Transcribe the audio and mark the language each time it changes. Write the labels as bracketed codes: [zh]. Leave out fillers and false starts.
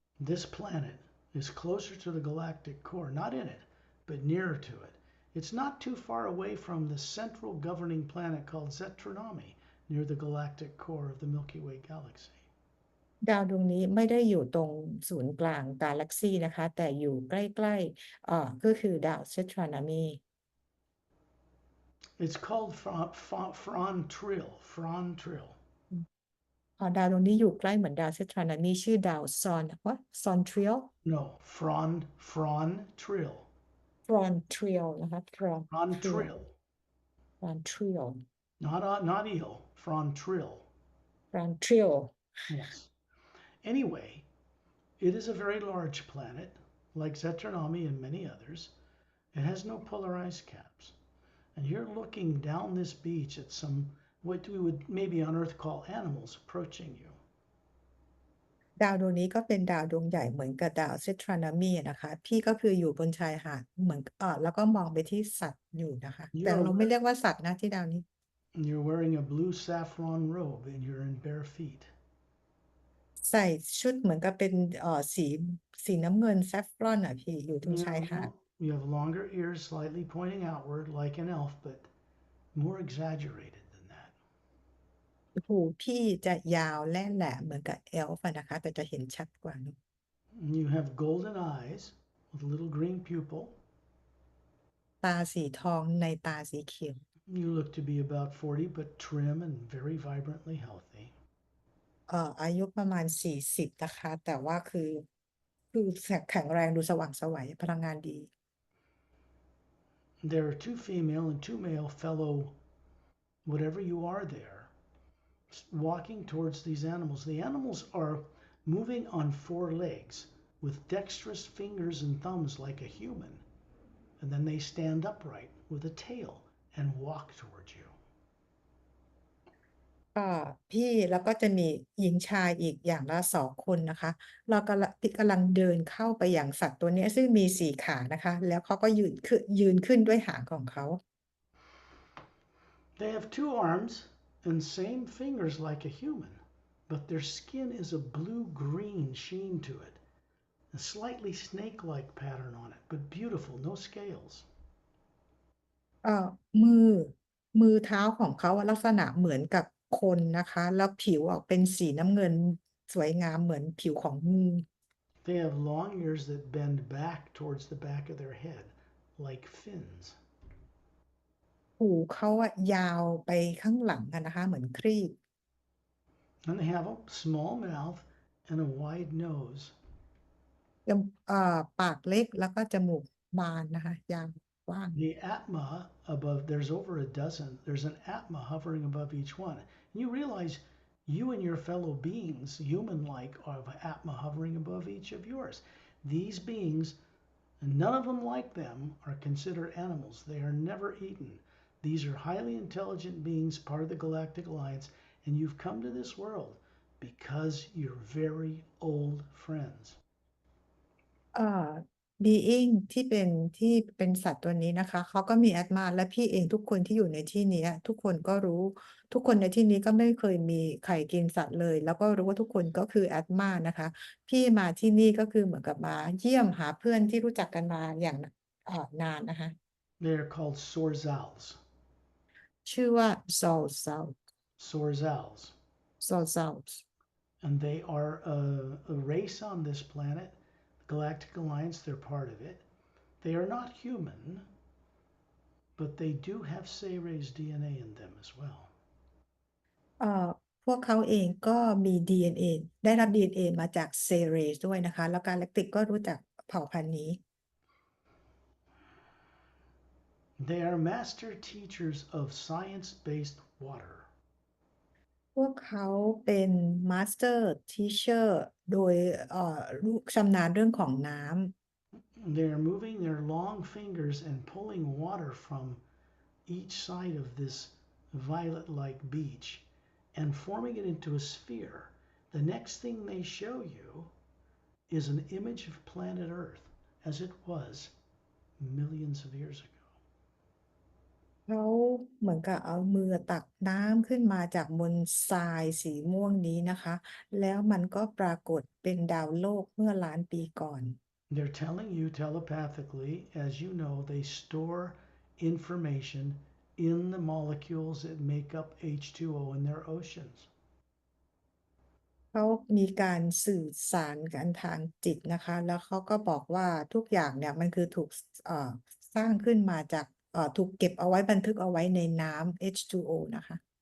[en] This planet is closer to the galactic core, not in it, but nearer to it. It's not too far away from the central governing planet called Zetronomy, near the galactic core of the Milky Way galaxy. [th] ดาวดวงนี้ไม่ได้อยู่ตรงศูนย์กลางกาแล็กซีนะคะแต่อยู่ใกล้ๆก็คือดาวเซตรานามี [en] It's called Fron Trill. [th] ดาวดวงนี้อยู่ใกล้เหมือนดาวเซตรานามีชื่อดาวซอนทริล [en] No, Fron Trill. [th] ฟรอนทริลนะคะฟรอน [en] Fron Trill. [th] ฟรอนทริล [en] Not eel, Fron Trill. [th] ฟรอนทริล [en] Yes. Anyway, it is a very large planet, like Zetronomy and many others. It has no polarized caps. And you're looking down this beach at some, what we would maybe on Earth call animals approaching you. [th] ดาวดวงนี้ก็เป็นดาวดวงใหญ่เหมือนกับดาวเซตรานามีนะคะพี่ก็คืออยู่บนชายหาดเหมือนแล้วก็มองไปที่สัตว์อยู่นะคะแต่เราไม่เรียกว่าสัตว์นะที่ดาวนี้ [en] You're wearing a blue saffron robe and you're in bare feet. [th] ใส่ชุดเหมือนกับเป็นสีน้ำเงินแซฟรอนพี่อยู่ตรงชายหาด [en] You have longer ears slightly pointing outward like an elf, but more exaggerated than that. [th] หูพี่จะยาวและแหลมเหมือนกับเอลฟ์นะคะแต่จะเห็นชัดกว่านะ [en] You have golden eyes with a little green pupil. [th] ตาสีทองในตาสีเขียว [en] You look to be about 40, but trim and very vibrantly healthy. [th] อายุประมาณ40นะคะแต่ว่าคือแข็งแรงดูสว่างไสวพลังงานดี [en] There are two female and two male fellow, whatever you are there, walking towards these animals. The animals are moving on four legs with dexterous fingers and thumbs like a human. and then they stand upright with a tail and walk towards you. [th] ก็พี่แล้วก็จะมีหญิงชายอีกอย่างละ2 คนนะคะเรากำลังเดินเข้าไปอย่างสัตว์ตัวเนี้ยซึ่งมี4 ขานะคะแล้วเขาก็ยืนขึ้นด้วยหางของเขา [en] They have 2 arms and same fingers like a human, but their skin is a blue-green sheen to it, a slightly snake-like pattern on it, but beautiful, no scales. [th] เอ่อมือมือเท้าของเขาอะลักษณะเหมือนกับคนนะคะแล้วผิวออกเป็นสีน้ำเงินสวยงามเหมือนผิวของงู [en] They have long ears that bend back towards the back of their head, like fins. [th] หูเขาอะยาวไปข้างหลังอะนะคะเหมือนครีบ [en] And they have a small mouth and a wide nose. [th] จมปากเล็กแล้วก็จมูกบานนะคะยาวกว้าง [en] The Atma above, there's over a dozen. There's an Atma hovering above each one. And you realize you and your fellow beings, human like, have Atma hovering above each of yours. These beings, none of them like them, are considered animals. They are never eaten. These are highly intelligent beings, part of the Galactic Alliance, and you've come to this world because you're very old friends. [th] เอ่อ being ที่เป็นสัตว์ตัวนี้นะคะเขาก็มีแอตมาและพี่เองทุกคนที่อยู่ในที่เนี้ยทุกคนก็รู้ทุกคนในที่นี้ก็ไม่เคยมีใครกินสัตว์เลยแล้วก็รู้ว่าทุกคนก็คือแอตมานะคะพี่มาที่นี่ก็คือเหมือนกับมาเยี่ยมหาเพื่อนที่รู้จักกันมาอย่างนานนะคะ [en] They're called Sorzals. [th] ชื่อว่า Soul [en] Sorzals. Soul And they are a race on this planet. The Galactic Alliance, they're part of it. They are not human, but they do have Sayre's DNA in them as well. [th] เอ่อพวกเขาเองก็มี DNA ได้รับ DNA มาจากเซเรสด้วยนะคะแล้วกาแล็กติกก็รู้จักเผ่าพันธุ์นี้ [en] They are master teachers of science-based water. [th] พวกเขาเป็น Master Teacher โดยรู้ชำนาญเรื่องของน้ำ [en] They are moving their long fingers and pulling water from each side of this violet-like beach and forming it into a sphere. The next thing they show you is an image of planet Earth as it was millions of years ago. [th] เขาเหมือนกับเอามือตักน้ำขึ้นมาจากบนทรายสีม่วงนี้นะคะแล้วมันก็ปรากฏเป็นดาวโลกเมื่อล้านปีก่อน [en] They're telling you telepathically, as you know, they store information in the molecules that make up H2O in their oceans. [th] เขามีการสื่อสารกันทางจิตนะคะแล้วเขาก็บอกว่าทุกอย่างเนี่ยมันคือถูกสร้างขึ้นมาจากถูกเก็บเอาไว้บันทึกเอาไว้ในน้ำ H2O นะคะ